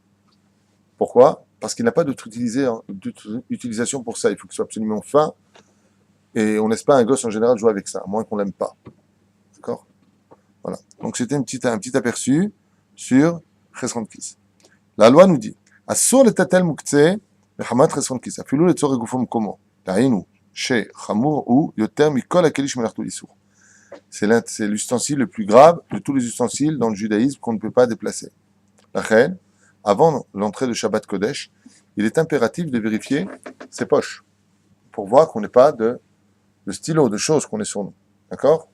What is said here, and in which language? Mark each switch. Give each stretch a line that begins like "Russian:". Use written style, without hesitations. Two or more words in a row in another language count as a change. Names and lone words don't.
French: Pourquoi? Parce qu'il n'a pas d'utilisation pour ça. Il faut qu'il soit absolument fin. Et on laisse pas un gosse en général jouer avec ça, à moins qu'on l'aime pas. D'accord? Voilà. Donc c'était un petit aperçu sur
Hebrew: חסרון כיס.
French: La loi nous dit,
Hebrew: אסור לטלטל מוקצה מחמת חסרון כיס, אפילו לצורך גופו מקומו, טעמו, שחמור או יותר מכל הכלי שמלאכתו לאיסור.
French: C'est l'ustensile le plus grave de tous les ustensiles dans le judaïsme qu'on ne peut pas déplacer. La reine, avant l'entrée de
Hebrew: שבת קודש,
French: il est impératif de vérifier ses poches pour voir qu'on n'ait pas de stylo, de choses qu'on ait sur nous. D'accord?